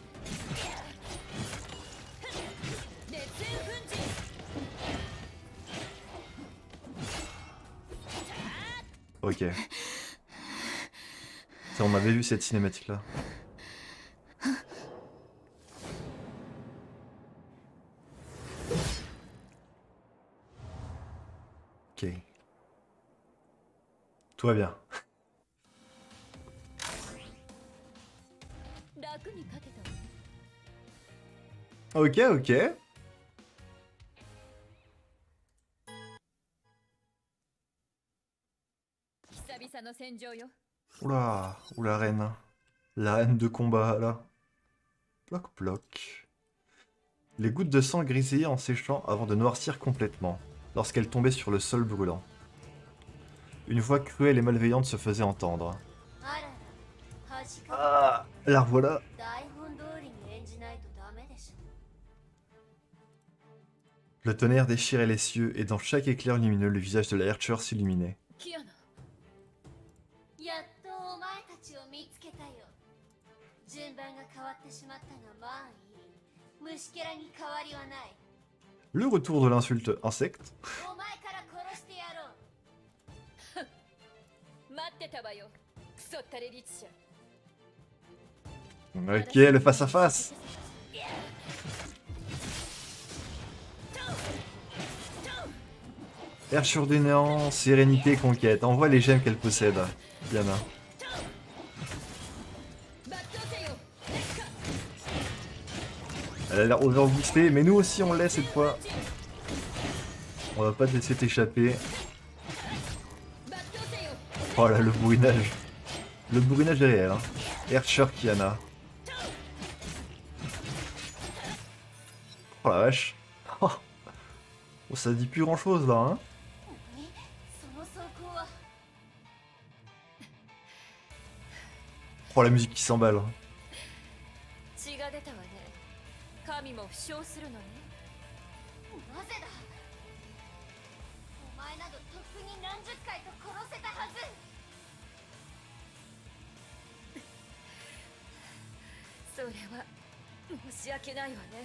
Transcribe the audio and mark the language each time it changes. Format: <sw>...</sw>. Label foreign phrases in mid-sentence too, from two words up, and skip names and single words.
<ja>熱煙粉塵。</ja> <fr>Ok. Ça, on avait vu cette cinématique là. Ok. Tout va bien.</fr> <ja>楽に勝てたわ。</ja> <fr>Ok, ok.</fr> <ja>久々の戦場よ。</ja> <fr>Oula, ou la reine. La reine de combat là. Ploc ploc. Les gouttes de sang grisaillent en séchant avant de noircir complètement, lorsqu'elles tombaient sur le sol brûlant. Une voix cruelle et malveillante se faisait entendre.</fr> <ja>あらら、端か</ja> <fr>Ah, la revoilà.</fr> <ja>台本通りに演じないとダメでしょ。</ja> <fr>Le tonnerre déchirait les cieux et dans chaque éclair lumineux, le visage de la Archer s'illuminait.</fr> <ja>キアナ。やっとお前たちを見つけたよ。順番が変わってしまったがまあいい。虫けらに変わりはない。</ja> <fr>Le retour de l'insulte insecte.</fr> <ja>お前から殺してやろう。待ってたわよ。クソったれ律者。</ja> <fr>Ok, le face à face. Herscheur du néant, sérénité, conquête. Envoie les gemmes qu'elle possède, Diana. Elle a l'air overboostée, mais nous aussi on l'est cette fois. On va pas te laisser t'échapper. Oh là, le bourrinage. Le bourrinage est réel, hein. Herscheur Kiana. Oh la vache. Oh, ça dit plus grand chose là, hein.</fr> <ja>その装甲は</ja> <fr>Oh la musique qui s'emballe.</fr> <ja>血が出たわね。神も負傷するのね。なぜだ。お前などとっくに何十回と殺せたはず。それは申し訳ないわね。</ja>